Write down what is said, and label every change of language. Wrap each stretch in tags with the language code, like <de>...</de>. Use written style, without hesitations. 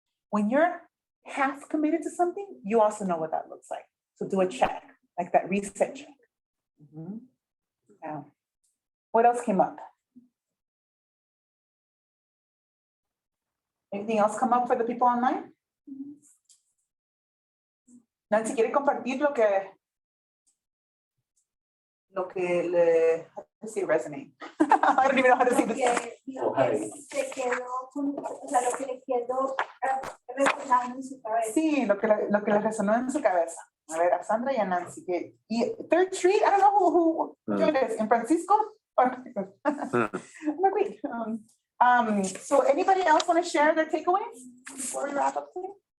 <en>When you're half committed to something, you also know what that looks like. So do a check, like that reset check. Yeah. What else came up? Anything else come up for the people online?</en> <es>Nancy, ¿quiere compartir lo que le,</es> <en>how to say resume? I don't even know how to say this.</en> <es>Lo que se quedó, o sea, lo que le quedó resonando en su cabeza. Sí, lo que le resonó en su cabeza. A ver, a Sandra y a Nancy.</es> <en>Y Third Street, I don't know who joined us, in Francisco? No, great. So anybody else want to share their takeaways before we wrap up today?</en>